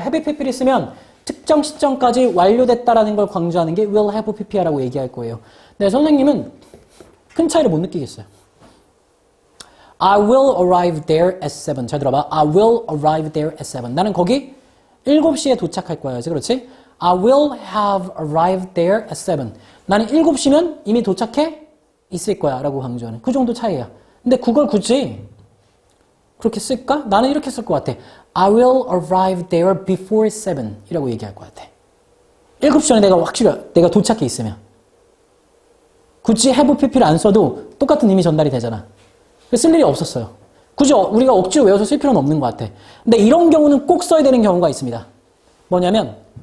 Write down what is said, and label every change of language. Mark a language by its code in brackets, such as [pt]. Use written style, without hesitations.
[ko] have pp를 쓰면 특정 시점까지 완료됐다라는 걸 강조하는 게 will have pp라고 얘기할 거예요. 근데 선생님은 큰 차이를 못 느끼겠어요. [en] I will arrive there at 7. [ko] 잘 들어봐. [en] I will arrive there at 7. [ko] 나는 거기 7시에 도착할 거야. 그렇지? [en] I will have arrived there at 7. [ko] 나는 7시면 이미 도착해 있을 거야 라고 강조하는 그 정도 차이야. 근데 그걸 굳이 그렇게 쓸까? 나는 이렇게 쓸 것 같아. [en] I will arrive there before 7 [ko] 이라고 얘기할 것 같아. 7시 전에 내가 확실히 내가 도착해 있으면. 굳이 have pp를 안 써도 똑같은 의미 전달이 되잖아. 쓸 일이 없었어요. 굳이 우리가 억지로 외워서 쓸 필요는 없는 것 같아. 근데 이런 경우는 꼭 써야 되는 경우가 있습니다. 뭐냐면